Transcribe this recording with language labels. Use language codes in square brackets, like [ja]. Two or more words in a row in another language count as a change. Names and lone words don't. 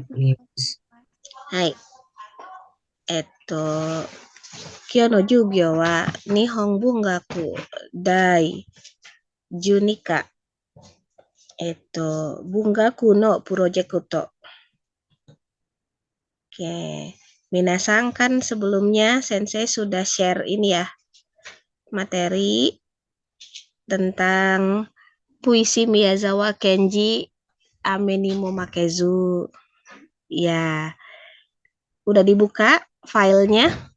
[ja] Hai. 今日の授業は日本文学第12課、文学のプロジェクト。 [id] Oke, minasang kan sebelumnya Sensei sudah share ini ya, materi tentang puisi Miyazawa Kenji Ame ni Momakezu. Ya, udah dibuka filenya?